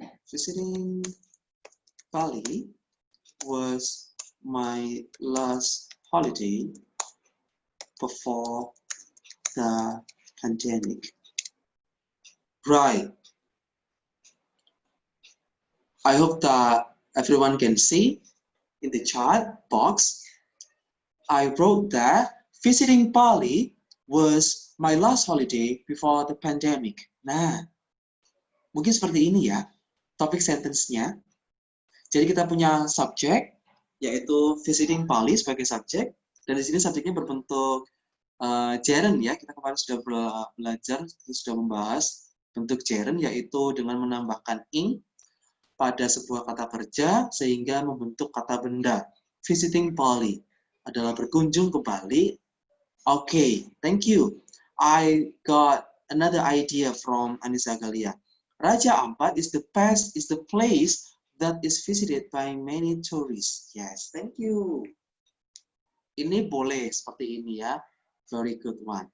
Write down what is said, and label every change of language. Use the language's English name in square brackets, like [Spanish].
[English] Visiting Bali was my last holiday before the pandemic. Right. I hope that everyone can see in the chat box. I wrote that visiting Bali was my last holiday before the pandemic. [Indonesian] Nah, mungkin seperti ini ya, topik sentence-nya. Jadi kita punya subjek, yaitu visiting Bali sebagai subjek, dan di sini subjeknya berbentuk gerund ya. Kita kemarin sudah belajar, sudah membahas bentuk gerund, yaitu dengan menambahkan ing pada sebuah kata kerja sehingga membentuk kata benda. Visiting Bali adalah berkunjung ke Bali. [English] Okay, thank you. I got another idea from Anissa Galia. Raja Ampat is the place that is visited by many tourists. Yes, thank you. [Indonesian] Ini boleh seperti ini ya. [English] Very good one.